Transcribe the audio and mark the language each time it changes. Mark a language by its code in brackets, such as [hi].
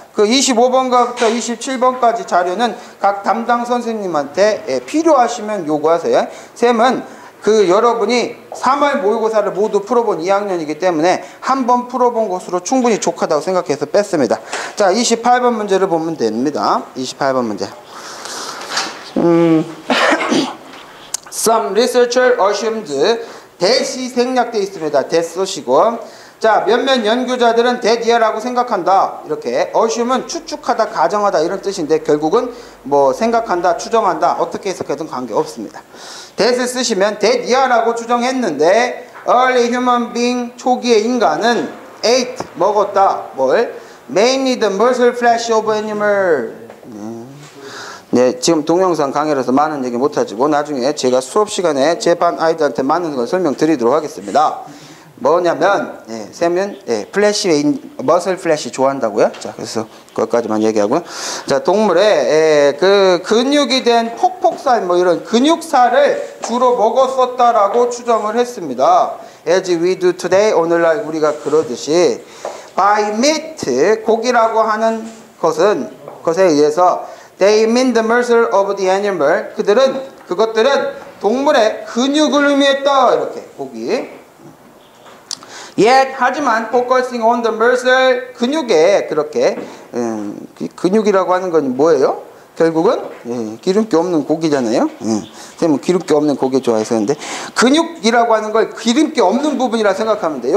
[ko] 그 25번부터 27번까지 자료는 각 담당 선생님한테 필요하시면 요구하세요. 쌤은 그 여러분이 3월 모의고사를 모두 풀어본 2학년이기 때문에 한 번 풀어본 것으로 충분히 족하다고 생각해서 뺐습니다. 자, 28번 문제를 보면 됩니다. 28번 문제. [en] Some researcher assumed that이 [ko] 생략되어 있습니다. that 쓰시고 자, 몇몇 연구자들은 that이라고 생각한다. 이렇게 assume은 추측하다, 가정하다 이런 뜻인데 결국은 뭐 생각한다, 추정한다 어떻게 해석해도 관계없습니다. that을 쓰시면 that이라고 추정했는데 [en] early human being [ko] 초기의 인간은 ate 먹었다. 뭘? [en] mainly the muscle flesh of animal. [ko] 네, 지금 동영상 강의라서 많은 얘기 못하지고 나중에 제가 수업 시간에 제 반 아이들한테 많은 걸 설명드리도록 하겠습니다. 뭐냐면 쌤은 플래시 머슬 플래시 좋아한다고요. 자, 그래서 그것까지만 얘기하고요. 자, 동물의 그 근육이 된 폭폭살 뭐 이런 근육살을 주로 먹었었다라고 추정을 했습니다. [en] As we do today, [ko] 오늘날 우리가 그러듯이 [en] by meat [ko] 고기라고 하는 것에 의해서 [en] they mean the muscle of the animal. [ko] 그것들은 동물의 근육을 의미했다. 이렇게 고기. Yet 하지만 [en] focusing on the muscle [ko] 근육에 그렇게 근육이라고 하는 건 뭐예요? 결국은 기름기 없는 고기잖아요. 쌤은 기름기 없는 고기 좋아했었는데 근육이라고 하는 걸 기름기 없는 부분이라 생각하면 돼요.